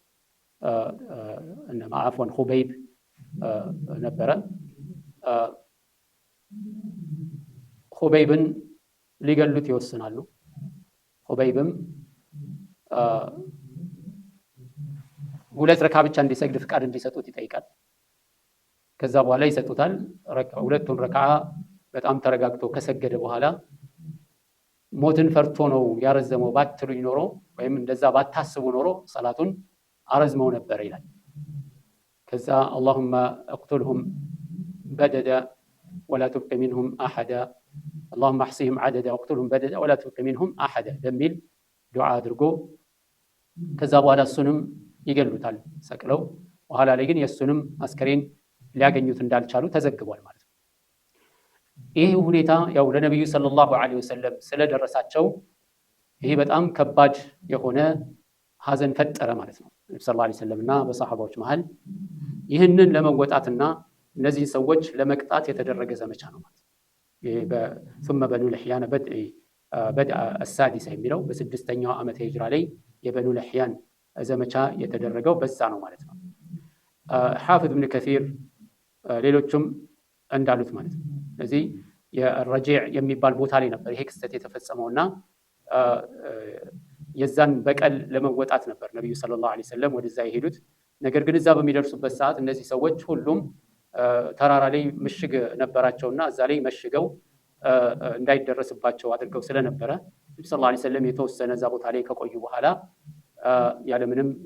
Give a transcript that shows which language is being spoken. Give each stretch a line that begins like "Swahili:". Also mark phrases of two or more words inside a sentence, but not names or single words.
Amharic: እነ ማዕፎን ኹበይብ ነበረ። ኹበይብን ሊገሉት ይወስናሉ። ኹበይብም 2 ረካ ብቻ እንዲሰግድ ፍቃድ እንዲሰጡት ይጠይቃል። ከዛ በኋላ ይሰጡታል። 2ቱን ረካ በጣም ተረጋግቶ ከሰገደ በኋላ ሞትን ፈርቶ ነው ያረዘመው ባትሉኝ ኖሮ ወይም እንደዛ ባታስቡ ኖሮ ሰላቱን አረዝመው ነበር ይላል። ከዛ
Arabic: اللهم اقتلهم بددا ولا تبق منهم احدا اللهم احصهم عددا واقتلهم بددا ولا تبق منهم احدا
Amharic: በሚል ዱዓ አድርጎ ከዛ በኋላ እሱንም ይገሉታል ሰቅለው። በኋላ ላይ ግን የእሱንም አስከሬን ሊያገኙት እንዳልቻሉ ተዘግቧል ማለት ነው። ይህ ሁኔታ ያው ለነብዩ
Arabic: صلى الله عليه وسلم
Amharic: ስለደረሳቸው ይሄ በጣም ከባድ የሆነ ሐዘን ፈጠረ ማለት ነው ነብዩ
Arabic: صلى الله عليه وسلم
Amharic: እና በሰሐባዎች መሃል። ይህንን ለመወጣትና እነዚህ ሰዎች ለመቅጣት የተደረገ ዘመቻ ነው ማለት ነው። ይሄ
Arabic: ثم بنو لحيان بدء السادسة
Amharic: የሚለው በ6ኛው ዓመተ ሂጅራ ላይ የበኑ ለሕያን ዘመቻ የተደረገው በዛ ነው ማለት ነው። ሐፊዝ ኢብኑ ከሲር ሌሎችም እንዳሉት ማለት ነው። ስለዚህ የረጂዕ የሚባል ቦታ ላይ ነበር ይሄ ክስተት የተፈጸመውና የዛን በቀል ለመወጣት ነበር ነብዩ
Arabic: صلى الله عليه وسلم
Amharic: ወደዛ የሄዱት። ነገር ግን እዛ በሚደርሱበት ሰዓት እነዚህ ሰዎች ሁሉም ተራራ ላይ ምሽግ ነበራቸውና እዛ ላይ መሽገው እንዳይደረስባቸው አድርገው ስለነበረ ነብዩ
Arabic: صلى الله عليه وسلم
Amharic: የተወሰነ እዛ ቦታ ላይ ከቆዩ በኋላ ያለምንም